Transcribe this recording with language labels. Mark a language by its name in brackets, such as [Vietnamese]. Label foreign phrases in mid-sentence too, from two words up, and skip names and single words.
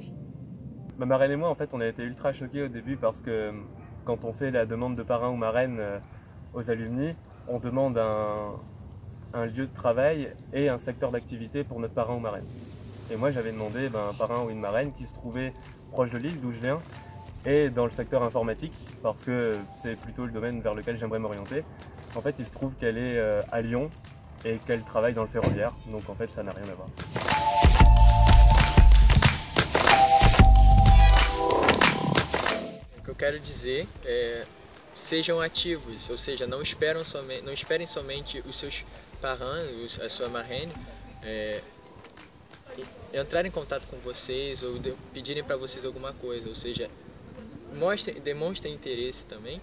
[French] Ma marraine et moi en fait on a été ultra choqués au début parce que quand on fait la demande de parrain ou marraine aux alumni, on demande un lieu de travail et un secteur d'activité pour notre parrain ou marraine. Et moi j'avais demandé un parrain ou une marraine qui se trouvait proche de l'île d'où je viens et dans le secteur informatique parce que c'est plutôt le domaine vers lequel j'aimerais m'orienter. En fait il se trouve qu'elle est à Lyon et qu'elle travaille dans le ferroviaire, donc en fait ça n'a rien à voir. [Portuguese] O que eu quero dizer é sejam ativos, ou seja, não esperem somente os seus parrains, a sua marraine, entrar em contato com vocês ou pedirem para vocês alguma coisa, ou seja, demonstrem interesse também.